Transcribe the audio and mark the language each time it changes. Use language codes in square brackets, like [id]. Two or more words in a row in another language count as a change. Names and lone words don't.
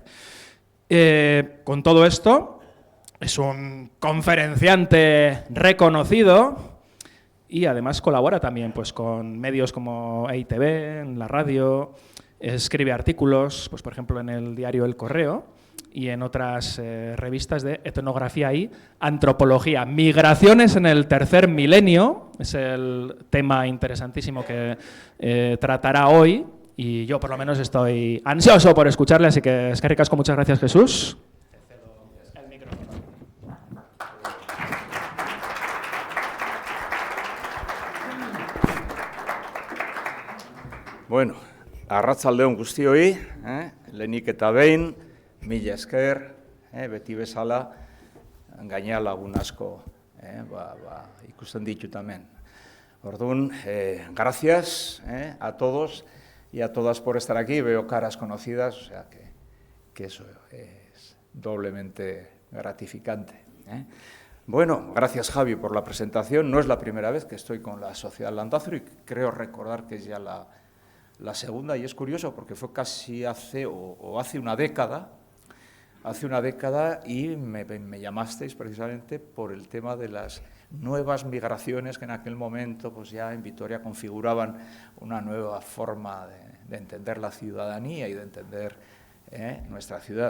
[es] Con todo esto, es un conferenciante reconocido y además colabora también pues, con medios como EITV, en la radio, escribe artículos, pues, por ejemplo, en el diario El Correo y en otras revistas de etnografía y antropología. Migraciones en el tercer milenio es el tema interesantísimo que tratará hoy y yo por lo menos estoy ansioso por escucharle, así que [eu] eskerrik asko, [es] muchas gracias, Jesús. [eu] Bueno, arratsaldeon guztioi, lehenik eta behin, mila esker, beti bezala, gainera lagun asko ikusten ditut hemen. Orduan, [es] gracias a todos y a todas por estar aquí, veo caras conocidas, o sea que eso es doblemente gratificante. Bueno, gracias Javi por la presentación, no es la primera vez que estoy con la Sociedad Landázuri, creo recordar que es ya la segunda, y es curioso porque fue casi hace una década, y me llamasteis precisamente por el tema de las nuevas migraciones que en aquel momento pues ya en Vitoria configuraban una nueva forma de entender la ciudadanía y de entender nuestra ciudad.